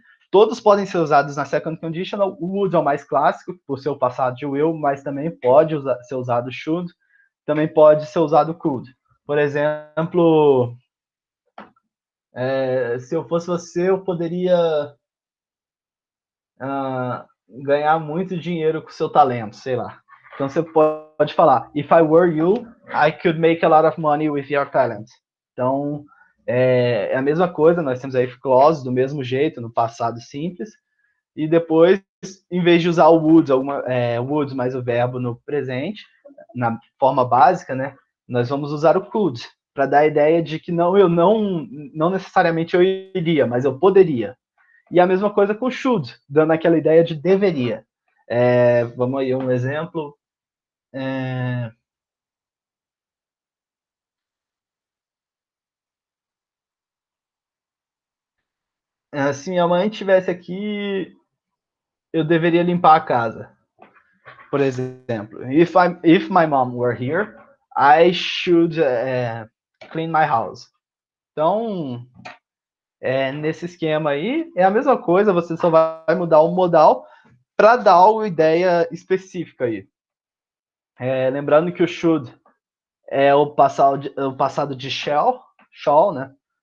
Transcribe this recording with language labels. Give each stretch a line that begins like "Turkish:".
Portuguese: Todos podem ser usados na second conditional. O would é o mais clássico, por ser o passado de will, mas também pode ser usado should, também pode ser usado could. Por exemplo, se eu fosse você, eu poderia ganhar muito dinheiro com o seu talento, sei lá. Então você pode falar,
English: if I were you, I could make a lot of money with your talent.
Portuguese: Então, é a mesma coisa, nós temos a if clause do mesmo jeito, no passado simples, e depois, em vez de usar o would mais o verbo no presente, na forma básica, né, nós vamos usar o could, para dar a ideia de que não necessariamente eu iria, mas eu poderia. E a mesma coisa com should, dando aquela ideia de deveria. Vamos aí, um exemplo. Se minha mãe estivesse aqui, eu deveria limpar a casa. Por exemplo,
English: if my mom were here, I should clean my house.
Portuguese: Então, nesse esquema aí, é a mesma coisa, você só vai mudar o modal para dar uma ideia específica aí. Lembrando que o should é o passado de shall, né?